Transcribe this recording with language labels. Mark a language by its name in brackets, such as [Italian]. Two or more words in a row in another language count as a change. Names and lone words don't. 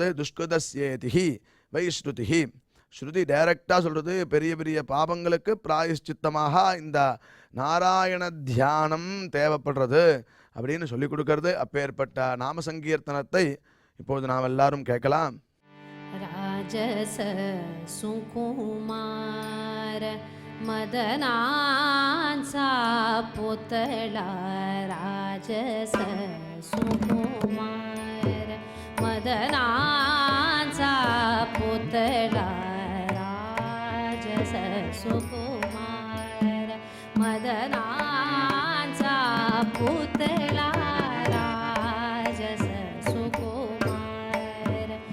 [Sanskrit] दुष्कृतस्येतिहि वै श्रुतिः. [Tamil] ஸ்ருதி டைரக்டாக சொல்கிறது, பெரிய பெரிய பாபங்களுக்கு பிராயஷ்சித்தமாக இந்த நாராயண தியானம் தேவைப்படுறது அப்படின்னு சொல்லி கொடுக்கறது. அப்பேற்பட்ட நாம சங்கீர்த்தனத்தை இப்போது நாம் எல்லாரும் கேட்கலாம். [Marathi] ராஜ राजस सुकुमार मदनांचा पुतळा राजस सुकुमार मदनांचा पुतळा राजस सुकुमार मदनांचा पुतळा राजस सुकुमार